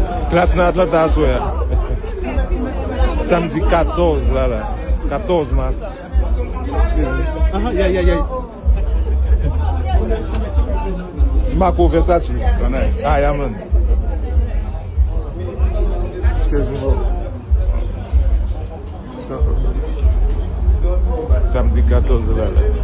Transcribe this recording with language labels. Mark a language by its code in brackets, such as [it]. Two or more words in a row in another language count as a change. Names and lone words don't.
[ht] Klas nan Atlanta aswè. Samdi katòz la la. Katòz mas. Aha, ya, ya, ya. Di Marco Versace. Konnen. Ah, ya, man. [en] Excuse me, bro. [ht] Samdi katòz la la.